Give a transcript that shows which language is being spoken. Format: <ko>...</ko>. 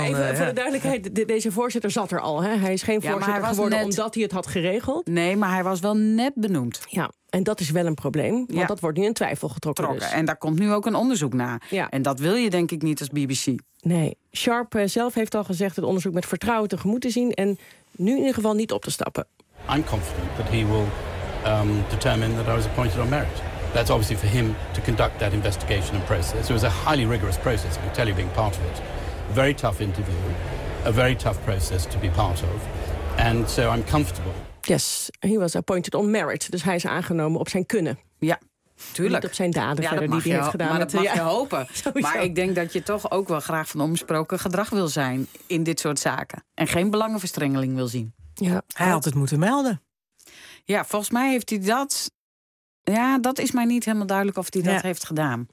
<nl>maar even voor de duidelijkheid, deze voorzitter zat er al. Hè? Hij is geen voorzitter geworden omdat hij het had geregeld. Nee, maar hij was wel net benoemd. Ja. En dat is wel een probleem, want dat wordt nu in twijfel getrokken. En daar komt nu ook een onderzoek naar. Ja. En dat wil je denk ik niet als BBC. Nee, Sharp zelf heeft al gezegd het onderzoek met vertrouwen tegemoet te zien en nu in ieder geval niet op te stappen.</nl> <en>I'm confident that he will determine that I was appointed on merit. That's obviously for him to conduct that investigation and process. It was a highly rigorous process, I can tell you being part of it. A very tough interview, a very tough process to be part of. And so I'm comfortable. Yes, he was appointed on merit.</en> <nl>Dus hij is aangenomen op zijn kunnen. Ja, tuurlijk. Niet op zijn daden verder die hij heeft gedaan. Maar dat mag je hopen. Maar ik denk dat je toch ook wel graag van onbesproken gedrag wil zijn in dit soort zaken. En geen belangenverstrengeling wil zien. Ja. Hij had het moeten melden. Ja, volgens mij heeft hij dat. Ja, dat is mij niet helemaal duidelijk of hij dat heeft gedaan.</nl>